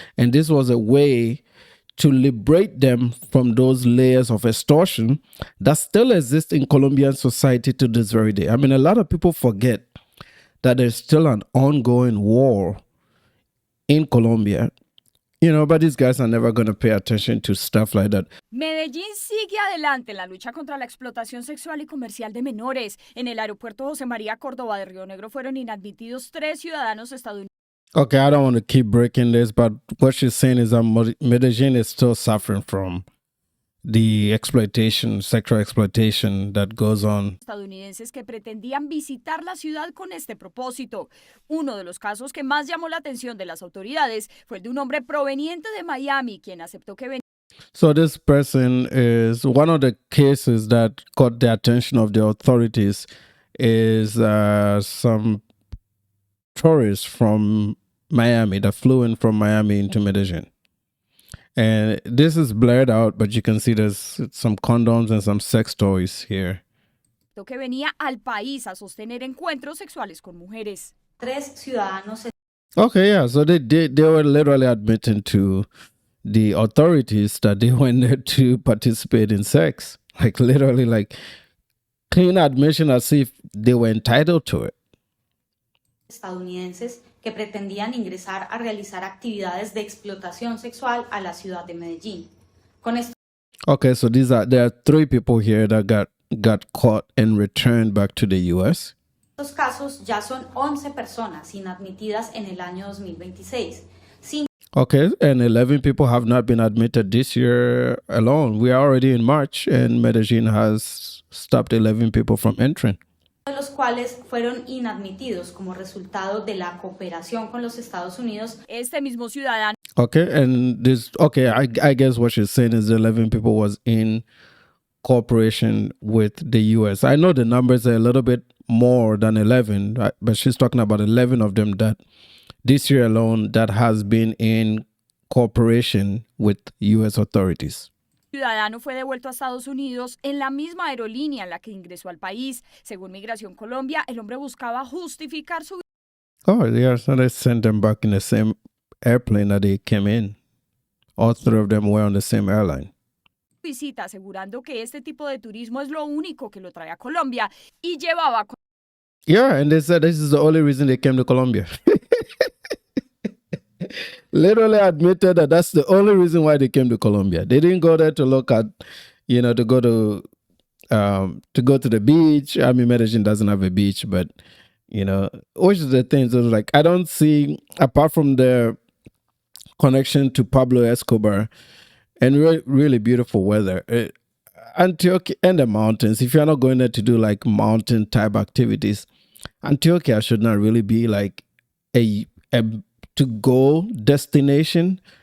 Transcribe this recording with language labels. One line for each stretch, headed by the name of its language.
English: And this was a way to liberate them from those layers of extortion that still exist in Colombian society to this very day. I mean, a lot of people forget that there's still an ongoing war in Colombia. You know, but these guys are never going to pay attention to stuff like that.
Spanish: Medellín sigue adelante en la lucha contra la explotación sexual y comercial de menores. En el aeropuerto José María, Córdova de Río Negro fueron inadmitidos 3 ciudadanos estadounidenses.
English: Okay, I don't want to keep breaking this, but what she's saying is that Medellín is still suffering from the exploitation, sexual exploitation that goes on.
Spanish: Estadounidenses que pretendían visitar la ciudad con este propósito. Uno de los casos que más llamó la atención de las autoridades fue el de un hombre proveniente de Miami, quien aceptó que venía.
English: So this person is one of the cases that caught the attention of the authorities is some tourists from Miami that flew in from Miami into Medellín. And this is blurred out, but you can see there's some condoms and some sex toys here.
Spanish: Que venía al país a sostener encuentros sexuales con mujeres. 3 ciudadanos.
English: Okay, yeah, so they were literally admitting to the authorities that they went there to participate in sex. Like literally like clean admission as if they were entitled to it.
Spanish: Estadounidenses que pretendían ingresar a realizar actividades de explotación sexual a la ciudad de Medellín. Con esto.
English: Okay, so there are 3 people here that got caught and returned back to the US.
Spanish: Estos casos ya son 11 personas inadmitidas en el año 2026.
English: Okay, and 11 people have not been admitted this year alone. We are already in March, and Medellín has stopped 11 people from entering.
Spanish: De los cuales fueron inadmitidos como resultado de la cooperación con los Estados Unidos. Este mismo ciudadano.
English: Okay, and I guess what she's saying is the 11 people was in cooperation with the US. I know the numbers are a little bit more than 11, but she's talking about 11 of them that this year alone that has been in cooperation with US authorities.
Spanish: Ciudadano fue devuelto a Estados Unidos en la misma aerolínea en la que ingresó al país. Según Migración Colombia, el hombre buscaba justificar su...
English: Oh, yeah, so they sent them back in the same airplane that they came in. All 3 of them were on the same airline.
Spanish: Visita asegurando que este tipo de turismo es lo único que lo trae a Colombia y llevaba...
English: Yeah, and they said this is the only reason they came to Colombia. Literally admitted that that's the only reason why they came to Colombia. They didn't go there to look at, you know, to go to the beach. I mean, Medellín doesn't have a beach, but, you know, which is the thing. So like, I don't see, apart from the connection to Pablo Escobar and really beautiful weather, Antioquia and the mountains, if you're not going there to do like mountain type activities, Antioquia should not really be like a to-go destination.